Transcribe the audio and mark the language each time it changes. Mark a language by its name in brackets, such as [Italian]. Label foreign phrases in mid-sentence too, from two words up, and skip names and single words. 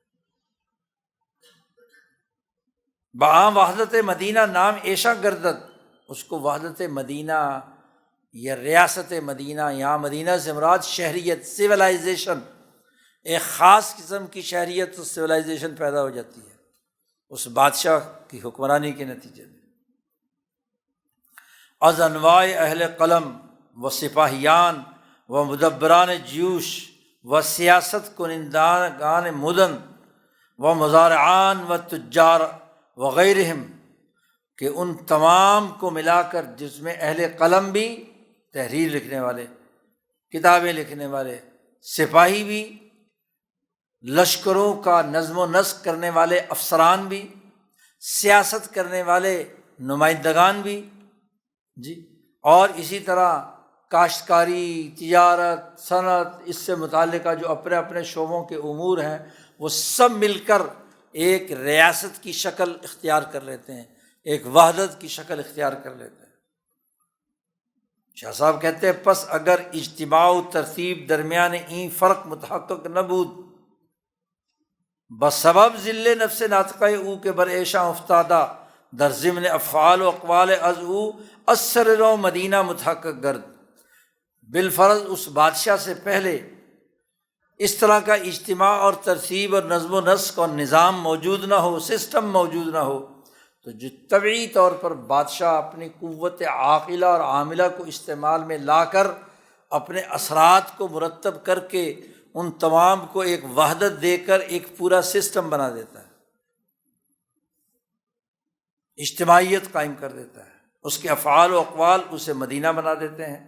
[Persian] بعام وحدت مدینہ نام ایشا گردد، [Urdu] اس کو وحدت مدینہ یا ریاست مدینہ، یہاں مدینہ سے مراد شہریت، سویلائزیشن، ایک خاص قسم کی شہریت اور سویلائزیشن پیدا ہو جاتی ہے اس بادشاہ کی حکمرانی کے نتیجے میں۔ [Persian] از انواع اہل قلم و سپاہیان و مدبران جیوش و سیاست کنندگان مدن و مزارعان و تجار وغیرہم، [Urdu] کہ ان تمام کو ملا کر، جس میں اہل قلم بھی، تحریر لکھنے والے، کتابیں لکھنے والے، سپاہی بھی، لشکروں کا نظم و نسق کرنے والے افسران بھی، سیاست کرنے والے نمائندگان بھی، جی، اور اسی طرح کاشتکاری، تجارت، صنعت، اس سے متعلقہ جو اپنے اپنے شعبوں کے امور ہیں، وہ سب مل کر ایک ریاست کی شکل اختیار کر لیتے ہیں، ایک وحدت کی شکل اختیار کر لیتے ہیں۔ شاہ صاحب کہتے ہیں [Persian] پس اگر اجتماع و ترتیب درمیان این فرق متحقق نبود، بسبب ذل نفس ناطقہ او کے بر ایشاں افتادہ، در ضمن افعال و اقوال از او اثر رو مدینہ متحقق گرد، [Urdu] بالفرض اس بادشاہ سے پہلے اس طرح کا اجتماع اور ترتیب اور نظم و نسق اور نظام موجود نہ ہو، سسٹم موجود نہ ہو، تو جو طبعی طور پر بادشاہ اپنی قوت عاقلہ اور عاملہ کو استعمال میں لا کر اپنے اثرات کو مرتب کر کے ان تمام کو ایک وحدت دے کر ایک پورا سسٹم بنا دیتا ہے، اجتماعیت قائم کر دیتا ہے، اس کے افعال و اقوال اسے مدینہ بنا دیتے ہیں۔